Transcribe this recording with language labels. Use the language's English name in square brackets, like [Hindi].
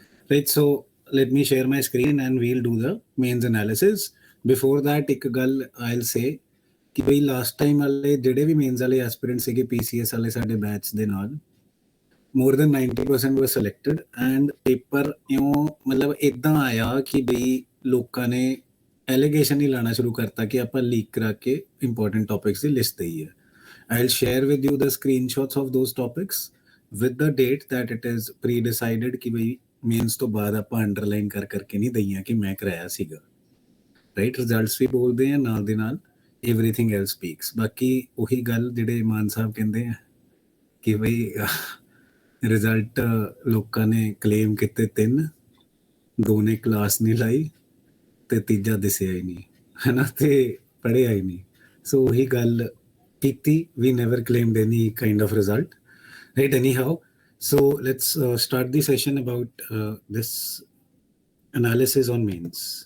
[English] Right, so let me share my screen and we'll do the mains analysis. Before that, [Punjabi] ਇੱਕ ਗੱਲ [English] I'll say [Punjabi] ਕਿ ਬਈ last time ਵਾਲੇ ਜਿਹੜੇ ਵੀ mains ਵਾਲੇ ਐਸਪੀਰੈਂਟ ਸੀਗੇ PCS ਵਾਲੇ ਸਾਡੇ ਬੈਚ ਦੇ ਨਾਲ [English] more than 90% were selected [Punjabi] and paper ਇਉਂ ਮਤਲਬ ਇਦਾਂ ਆਇਆ ਕਿ ਬਈ ਲੋਕਾਂ ਨੇ ਐਲੀਗੇਸ਼ਨ ਹੀ ਲਾਣਾ ਸ਼ੁਰੂ ਕਰਤਾ ਕਿ ਆਪਾਂ ਲੀਕ ਕਰਾ ਕੇ ਇੰਪੋਰਟੈਂਟ ਟੌਪਿਕਸ ਦੀ ਲਿਸਟ ਦਈ ਹੈ. [English] I'll share with you the screenshots of those topics with the date that it is pre-decided [Punjabi] ਕਿ ਬਈ ਮੇਨਸ ਤੋਂ ਬਾਅਦ ਆਪਾਂ ਅੰਡਰਲਾਈਨ ਕਰ ਕਰਕੇ ਨਹੀਂ ਦਈਆਂ ਕਿ ਮੈਂ ਕਰਾਇਆ ਸੀਗਾ. ਰਾਈਟ, ਰਿਜ਼ਲਟਸ ਵੀ ਬੋਲਦੇ ਆ ਨਾਲ ਦੇ ਨਾਲ [English] everything else speaks. [Punjabi] ਬਾਕੀ ਉਹੀ ਗੱਲ ਜਿਹੜੇ ਮਾਨ ਸਾਹਿਬ ਕਹਿੰਦੇ ਆ ਕਿ ਬਈ ਰਿਜ਼ਲਟ ਲੋਕਾਂ ਨੇ ਕਲੇਮ ਕੀਤੇ 3, 2 ਨੇ ਕਲਾਸ ਨਹੀਂ ਲਾਈ ਤੇ ਤੀਜਾ ਦਿਸਿਆ ਹੀ ਨਹੀਂ ਹੈ ਨਾ, ਤੇ ਪੜ੍ਹਿਆ ਹੀ ਨਹੀਂ. ਸੋ ਉਹੀ ਗੱਲ ਕੀਤੀ, [English] we never claimed any kind of result, right? Anyhow, so let's start the session about this analysis on mains.